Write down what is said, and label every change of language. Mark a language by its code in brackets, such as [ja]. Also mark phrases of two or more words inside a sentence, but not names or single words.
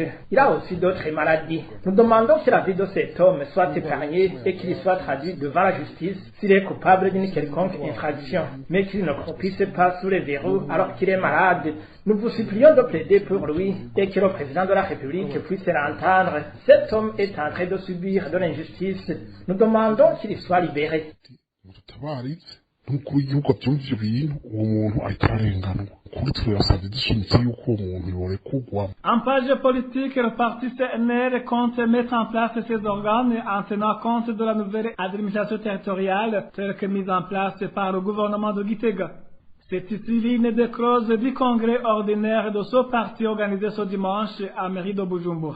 [fr] Il a aussi d'autres maladies. Nous demandons que la vie de cet homme soit épargnée et qu'il soit traduit devant la justice s'il est coupable d'une quelconque infraction, mais qu'il ne croupisse pas sous les verrous alors qu'il est malade. Nous vous supplions de plaider pour lui et que le président de la République puisse l'entendre. Cet homme est en train de subir de l'injustice. Nous demandons qu'il soit libéré. [rn] Nk'uko igihugu abyumvise ibintu uwo muntu ahita arenganwa kuri turasabye dushimitse yuko uwo muntu yorekurwa. [fr] En page politique, le parti CNR compte mettre en place ses organes en tenant compte de la nouvelle administration territoriale telle que mise en place par le gouvernement de Gitega. C'est ici l'une des clauses du congrès ordinaire de ce parti organisé ce dimanche à mairie de Bujumbura.